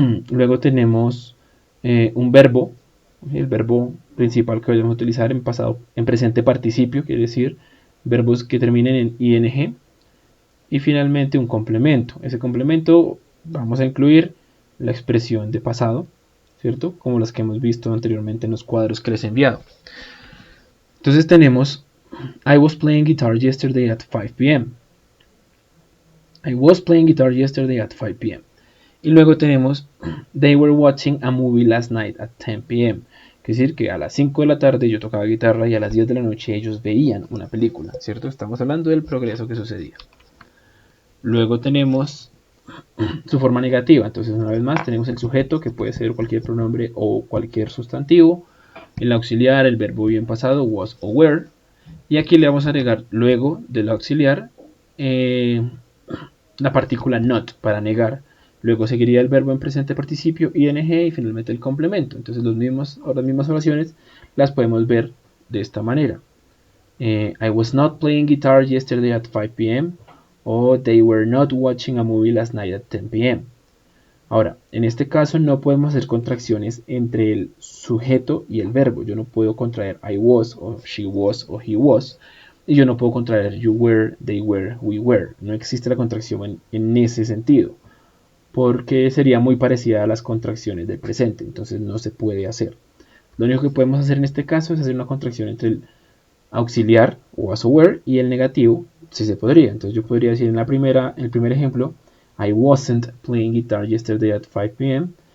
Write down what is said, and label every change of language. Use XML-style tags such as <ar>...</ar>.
<es>Luego tenemos un verbo, el verbo principal que vamos a utilizar en pasado, en presente participio, quiere decir verbos que terminen en ing. Y finalmente un complemento. Ese complemento vamos a incluir la expresión de pasado, ¿cierto? Como las que hemos visto anteriormente en los cuadros que les he enviado. Entonces tenemos</es> <en>I was playing guitar yesterday at 5 p.m. I was playing guitar yesterday at 5 p.m.</en> <es>Y luego tenemos</es> <en>They were watching a movie last night at 10 p.m.</en> <es>Es decir, que a las 5 de la tarde yo tocaba guitarra y a las 10 de la noche ellos veían una película, ¿cierto? Estamos hablando del progreso que sucedía. Luego tenemos su forma negativa. Entonces, una vez más, tenemos el sujeto, que puede ser cualquier pronombre o cualquier sustantivo. El auxiliar, el verbo bien pasado, was o were. Y aquí le vamos a agregar luego del auxiliar la partícula not para negar. Luego seguiría el verbo en presente participio, ing, y finalmente el complemento. Entonces las mismas oraciones las podemos ver de esta manera.</es> <en>I was not playing guitar yesterday at 5 p.m. o They were not watching a movie last night at 10 p.m.</en> <es>Ahora, en este caso no podemos hacer contracciones entre el sujeto y el verbo. Yo no puedo contraer I was o she was o he was. Y yo no puedo contraer you were, they were, we were. No existe la contracción en ese sentido. Porque sería muy parecida a las contracciones del presente. Entonces no se puede hacer. Lo único que podemos hacer en este caso es hacer una contracción entre el auxiliar was o were y el negativo si se podría. Entonces yo podría decir en el primer ejemplo</es> <en>I wasn't playing guitar yesterday at 5 p.m.</en>